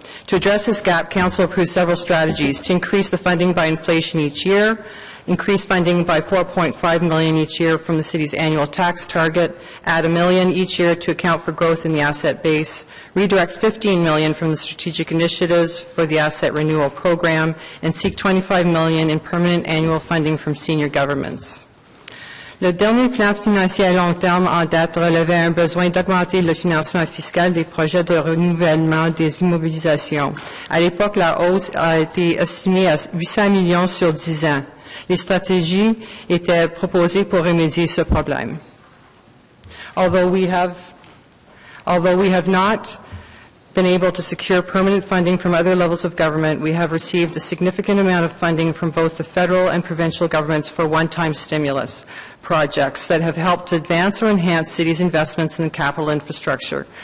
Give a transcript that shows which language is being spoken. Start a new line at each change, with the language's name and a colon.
English: To address this gap, Council approved several strategies to increase the funding by inflation each year, increase funding by $4.5 million each year from the city's annual tax target, add $1 million each year to account for growth in the asset base, redirect $15 million from the strategic initiatives for the asset renewal program, and seek $25 million in permanent annual funding from senior governments.
French: Le dernier plan financier à long terme en date relevait un besoin d'augmenter le financement fiscal des projets de renouvellement des immobilisations. À l'époque, la hausse a été estimée à 800 millions sur 10 ans. Les stratégies étaient proposées pour remédier ce problème.
English: Although we have not been able to secure permanent funding from other levels of government, we have received a significant amount of funding from both the federal and provincial governments for one-time stimulus projects that have helped to advance or enhance cities' investments in capital infrastructure.